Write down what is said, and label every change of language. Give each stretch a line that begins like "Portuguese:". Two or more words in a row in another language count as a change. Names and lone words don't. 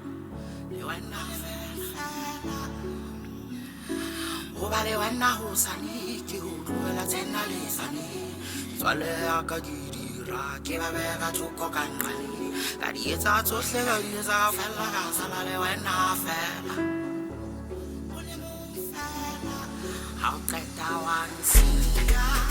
Southern Sotho: ho ba le wena hosane ke ho tlohela tsena le sane metswalle ya ka di dira ke ba bega thoko ka nqane ka di etsa tsohle ka di etsa ka fella ka sala le wena fela
English: I'll get that one, see ya,